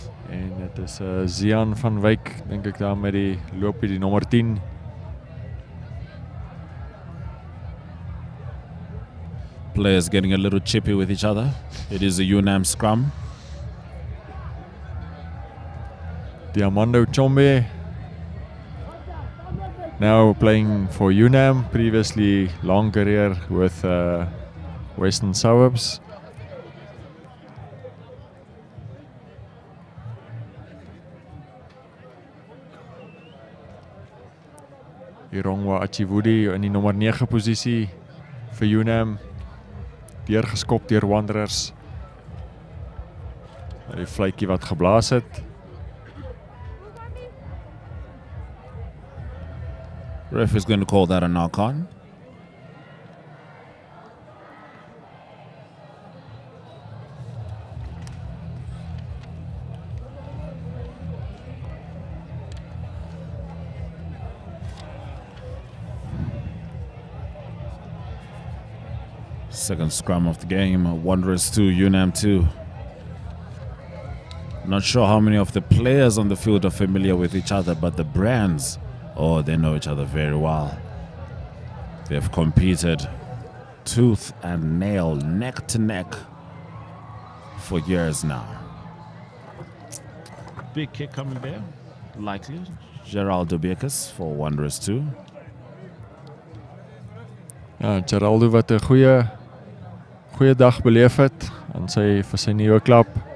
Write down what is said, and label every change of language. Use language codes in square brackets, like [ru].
[af] En dit is Zian van Wyk, dink ek daar met die loopie, die nommer 10. [en] Players getting a little chippy with each other. It is a Unam scrum. Diamando Chombe now playing for Unam, previously long career with Western Suburbs. [af] Irongwa Achivudi in die nommer 9 posisie vir Unam. Deurgeskop deur Wanderers. Die fluitjie wat geblaas het. [en] Ref is going to call that a knock-on. Second scrum of the game, Wanderers 2, Unam 2. Not sure how many of the players on the field are familiar with each other, but the brands, oh, they know each other very well. They've competed tooth and nail, neck to neck for years now. Big kick coming there, likely. Geraldo Bekus for Wanderers 2. [af] Ja, Geraldo wat 'n goeie dag beleef het aan vir sy nuwe klub.